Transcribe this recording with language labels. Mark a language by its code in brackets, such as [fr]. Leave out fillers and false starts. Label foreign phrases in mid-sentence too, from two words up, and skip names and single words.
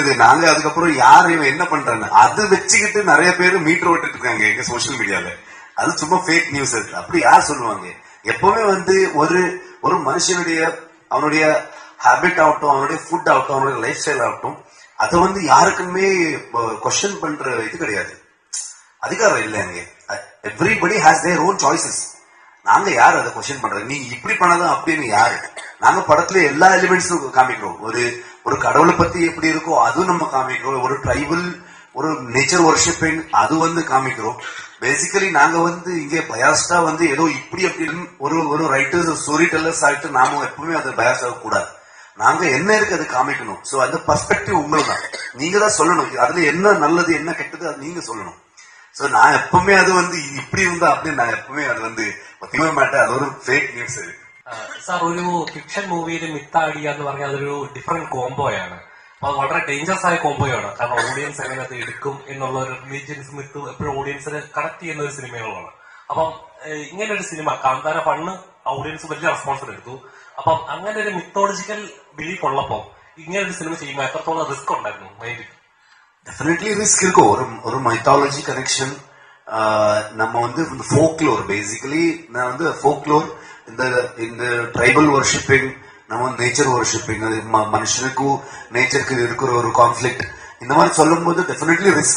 [ta] இது நாங்க அதுக்கப்புறம் யாரு இவன் என்ன பண்றான்னு அது வச்சுக்கிட்டு நிறைய பேர் மீட்டர் விட்டுட்டு இருக்காங்க எங்க [en] social media. [ta] அது சும்மா [en] fake news. [ta] அப்படி யார் சொல்லுவாங்க? எப்பவுமே வந்து ஒரு மனுஷனுடைய அவனுடைய ஹேபிட் ஆகட்டும், அவனுடைய ஃபுட் ஆகட்டும், அவனுடைய [en] life style [ta] ஆகட்டும், அதை வந்து யாருக்குமே கொஸ்டின் பண்ற இது கிடையாது, அதிகாரம் இல்லை அங்கே. [en] everybody has their own choices. [ta] நாங்க யாரு அதை கொஸ்டின் பண்றது? நீங்க இப்படி பண்ணதான் அப்படின்னு யாரு? நாங்க படத்துல எல்லா எலிமெண்ட்ஸும் காமிக்கிறோம். ஒரு கடவுளை பத்தி எப்படி இருக்கோ அதுவும் நம்ம காமிக்கிறோம். ஒரு ட்ரைபல், ஒரு [en] nature worshipping [ta] அது வந்து காமிக்கிறோம். பேசிக்கலி நாங்க வந்து இங்கே பயாஸ்டா வந்து ஏதோ இப்படி அப்படின்னு ஒரு [en] writers, story tellers [ta] ஆகிட்டு நாம எப்பவுமே அதை பயாஸ் ஆக கூடாது. நாங்க என்ன இருக்கு அதை காமிக்கணும். சோ அந்த பர்ஸ்பெக்டிவ் உங்களுக்கு தான், நீங்க தான் சொல்லணும். அதுல என்ன நல்லது என்ன கெட்டது அது நீங்க சொல்லணும். சோ நான் எப்பவுமே அது வந்து இப்படி இருந்தா அப்படின்னு நான் எப்பவுமே அது வந்து [ml] ഒത്തിരി മാറ്റം, അതൊരു [en] fake news. [ml] സാർ, ഒരു [en] fiction movie myth idea [ml] എന്ന് പറഞ്ഞാൽ അതൊരു [en] different combo. [ml] അപ്പൊ വളരെ ഡേഞ്ചറസ് ആയ കോംബോയാണ്. കാരണം ഓഡിയൻസ് എങ്ങനെ അത് എടുക്കും എന്നുള്ള ഒരു [en] religions myth [ml] എപ്പോഴും ഓഡിയൻസിനെ കണക്ട് ചെയ്യുന്ന ഒരു സിനിമകളാണ്. അപ്പം ഇങ്ങനെ ഒരു സിനിമ കാന്താര 1 ഓഡിയൻസ് വലിയ റെസ്പോൺസ് എടുത്തു. അപ്പം അങ്ങനെ ഒരു [en] mythological belief [ml] ഉള്ളപ്പോ ഇങ്ങനെ ഒരു സിനിമ ചെയ്യുമ്പോൾ എത്രത്തോളം റിസ്ക് ഉണ്ടായിരുന്നു മൈൻഡിൽ? [en] definitely risk [ta] இருக்கும். ஒரு [en] mythology connection. [ta] நம்ம வந்து [en] folklore, basically [ta] நான் வந்து ஃபோக்லோர், இந்த [en] tribal worshipping, [ta] நம்ம [en] nature worshipping, [ta] அது மனுஷனுக்கும் நேச்சருக்கு இருக்கிற ஒரு கான்ஃபிளிக்ட், இந்த மாதிரி சொல்லும் போது [en] definitely risk.